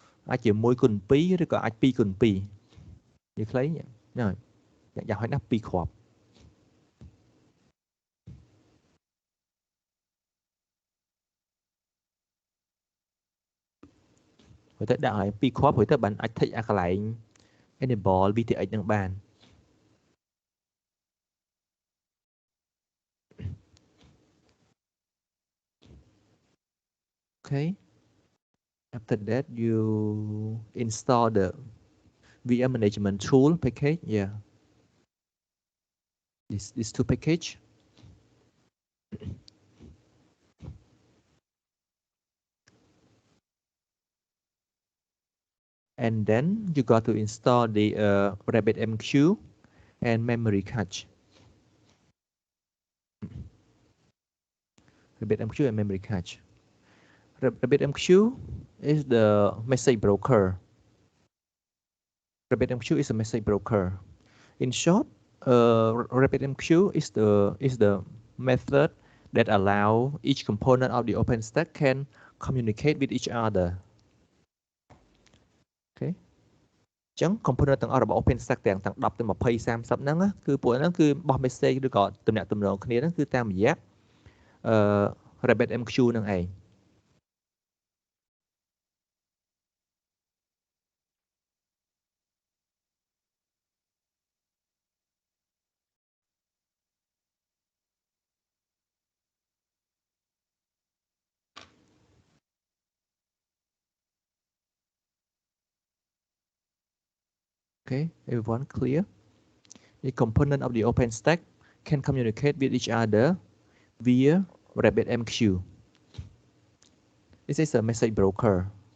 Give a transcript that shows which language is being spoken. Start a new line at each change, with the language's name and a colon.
Khmer: អាចជា 1x2 ឬក៏អាច 2x2 និយាយខ្លីហ្នឹងហើយយ៉ាងហោចណាស់ 2 គ្រាប់រួចទៅដាក់ឲ្យ 2 គ្រាប់រួចទៅបានអាច tick អាកន្លែង enable VTX ហ្នឹងបាន Okay.
English: After that, you install the VM management tool package. Yeah. These two package. And then you got to install the RabbitMQ and memory cache. RabbitMQ and memory cache. RabbitMQ is the message broker. RabbitMQ is a message broker. In short, RabbitMQ is the method that allow each component of the OpenStack can communicate with each other. Okay.
Khmer: ចឹង component ទាំងអស់របស់ OpenStack ទាំង10ទៅ20 30ហ្នឹង គឺពួកហ្នឹងគឺបោះ message ឬក៏ទំនាក់ទំនងគ្នាហ្នឹងគឺតាមរយៈRabbitMQ ហ្នឹងឯង
English: Okay, everyone clear? The component of the OpenStack can communicate with each other via RabbitMQ. This is a message broker.